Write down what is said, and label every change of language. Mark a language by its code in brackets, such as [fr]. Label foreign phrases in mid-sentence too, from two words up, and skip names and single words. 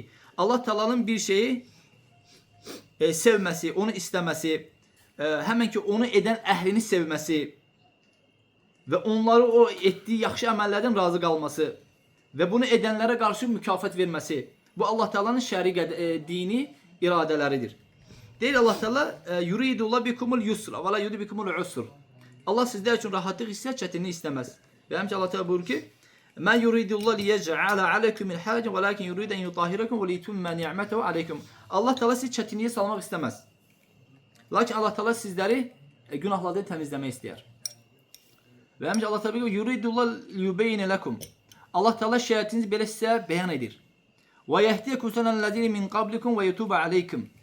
[az] Allah Teala'nın bir şeyi sevməsi, onu istəməsi, həmən ki onu edən əhlini sevməsi və onları o etdiyi yaxşı əməllərdən razı qalması və bunu edənlərə qarşı mükafat verməsi. Bu Allah Teala'nın şəri dini iradələridir. Deyir Allah Teala [ar] يريد الله بكم اليسر ولا يريد بكم العسر. [az] Allah sizlər üçün rahatlıq istər, çətinlik istəməz. Və həmçinin Allah Teala buyurur ki: [ar] "ما يريد الله ليجعل عليكم من حرج ولكن يريد أن يطهركم و ليتم نعمته عليكم." [az] Allah Teala sizi çətinliyə salmaq istəməz. Lakin Allah Teala sizləri günahlardan təmizləmək istəyər. Və həmçinin Allah Teala buyurur: [ar] "يريد الله ليبين لكم." [az] Allah Teala şəriətinizi belə sizə bəyan edir. [ar] "و يهديكم سنن الذين من قبلكم و يتوب عليكم."